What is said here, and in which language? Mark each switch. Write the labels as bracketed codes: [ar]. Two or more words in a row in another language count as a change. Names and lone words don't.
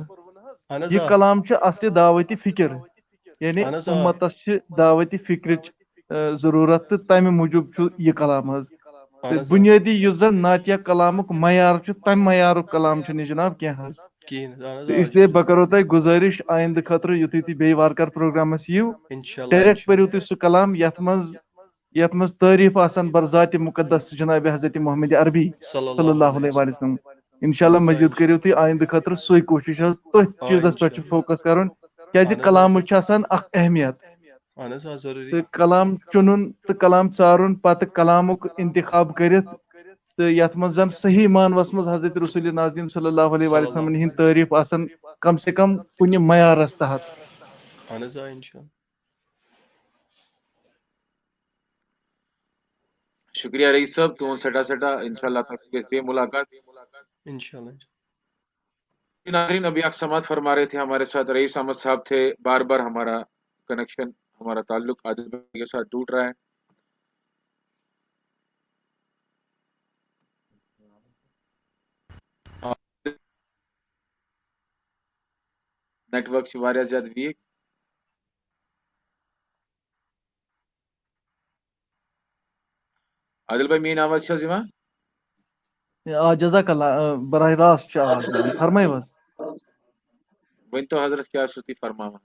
[ks] اہن حظ یہِ آ کلام چھُ اصلہِ دعوتی فِکر یعنی اہن حظ آ اُمتس چھِ دعوتی فِکرٕچ ضروٗرت تہٕ تمہِ موٗجوٗب چھُ یہِ کلام حظ اہن تہٕ حظ آ بُنیٲدی یُس زن نعتیہ کلامُک معیار چھُ تمہِ معیارُک کلام چھُنہٕ یہِ جناب کینٛہہ حظ کِہیٖنۍ اہن حظ تہٕ آ [ur] اس لیے [ks] بہٕ کرو تۄہہِ گُزٲرِش آیندٕ خٲطرٕ یُتھُے تُہۍ بیٚیہِ وارٕ کارٕ پروگرامس یِیِو انشاءاللہ ڈایریکٹ پٔرِو انشاءاللہ تُہۍ سُہ کلام یتھ منٛز تعریٖف آسن بر ذاتِ مُقدس جناب حضرت محمد عربی [ar] صلی اللہ علیہ وسلم [ks] انشاء اہن اللہ حظ آ مزیٖد کٔرِو تُہۍ آیندٕ خٲطرٕ سُے کوٗشِش حظ تٔتھۍ آ چیٖزس پٮ۪ٹھ چھُ انشاءاللہ فوکس کرُن کیازِ اہن حظ آ کلامٕچ چھِ آسان اکھ اہمیت اہن حظ آ ضروٗری تہٕ کلام چُنُن تہٕ کلام ژارُن پتہٕ کلامُک انتخاب کٔرِتھ تہٕ یتھ منٛز زن صحیح مانوس منٛز حضرت رسول ناظریٖن [ar] صلی اللہ علیہ صلی اللہ [ks] وسلمن علیہ ہِنٛدۍ تعریٖف آسان کم سے کم کُنہِ معیارس تحت اہن حظ آ انشاءاللہ. شکریہ رئیس صاحب تُہُنٛد سٮ۪ٹھاہ سٮ۪ٹھاہ انشاءاللہ تۄہہِ سۭتۍ گژھِ بیٚیہِ مُلاقات. انشاءاللہ [ur] ناظرین ابھی آپ سماعت فرما رہے تھے ہمارے ساتھ رئیس احمد صاحب تھے. بار بار ہمارا کنیکشن ہمارا تعلق عادل بھائی کے ساتھ ٹوٹ رہا ہے. [ks] نیٹ ورک چھِ واریاہ زیادٕ ویٖک. عادل بھائی میٛٲنۍ آواز چھِ حظ یِوان؟ آ [ar] جزاک اللہ [ks] براہ راست چھِ آواز یِوان فرمٲیِو حظ ؤنۍتو حضرت کیٛاہ چھُو تُہۍ فرماوان؟